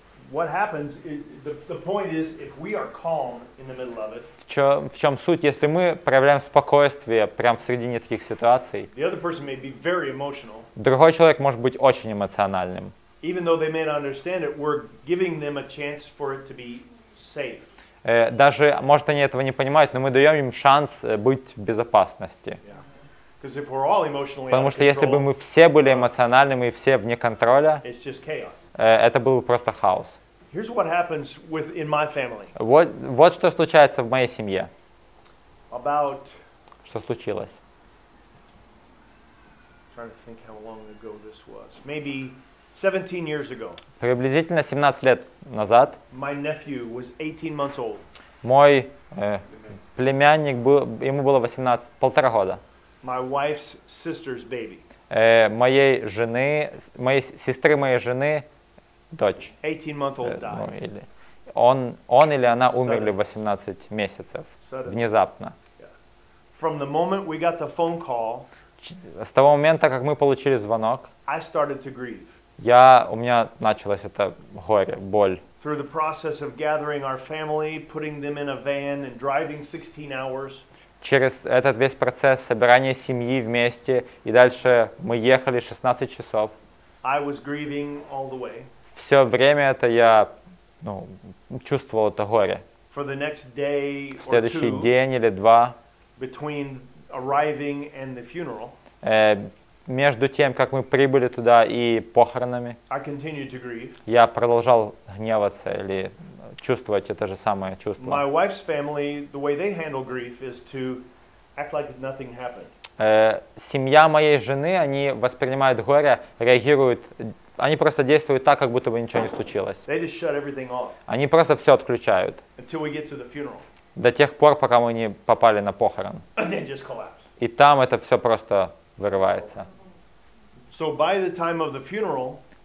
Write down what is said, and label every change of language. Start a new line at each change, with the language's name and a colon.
English: What happens is, the point is, if we are calm in the middle of it,
Russian: в чем суть, если мы проявляем спокойствие прямо в середине таких ситуаций,
English: the other person may be very emotional.
Russian: Другой человек может быть очень эмоциональным.
English: Even though they may not understand it, we're giving them a chance for it to be safe.
Russian: Даже, может, они этого не понимают, но мы даем им шанс быть в безопасности.
English: Because if we're all emotionally
Russian: Потому что если бы мы все были эмоциональными и все вне контроля,
English: it's just chaos.
Russian: Это был бы просто хаос.
English: Here's what happens in my family.
Russian: Вот что случается в моей семье. Что случилось?
English: Trying to think how long ago this was. Maybe 17 years ago.
Russian: Приблизительно 17 лет назад.
English: My nephew was 18 months old.
Russian: Мой племянник ему было 1,5 года.
English: My wife's sister's baby.
Russian: Моей сестры моей жены дочь.
English: 18-month-old died.
Russian: Он или она умерли в 18 месяцев. Внезапно.
English: From the moment we got the phone call,
Russian: с того момента, как мы получили звонок,
English: I started to grieve.
Russian: У меня началось это горе, боль.
English: Through the process of gathering our family, putting them in a van and driving 16 hours.
Russian: Через этот весь процесс собирания семьи вместе, и дальше мы ехали 16 часов.
English: I was grieving all the way.
Russian: Все время это я чувствовал это горе.
English: For the next day or
Russian: Следующий
English: two,
Russian: день или два,
English: between arriving and the funeral,
Russian: между тем, как мы прибыли туда и похоронами,
English: I continued to grieve.
Russian: Я продолжал гневаться или чувствовать это же самое чувство.
English: My wife's family, the way they handle grief is to act like nothing happened.
Russian: Семья моей жены, они воспринимают горе, реагируют, они просто действуют так, как будто бы ничего не случилось.
English: They just shut everything off.
Russian: Они просто все отключают.
English: Until we get to the funeral.
Russian: До тех пор, пока мы не попали на похорон.
English: And then just collapse.
Russian: И там это все просто вырывается.
English: So by the time of the funeral,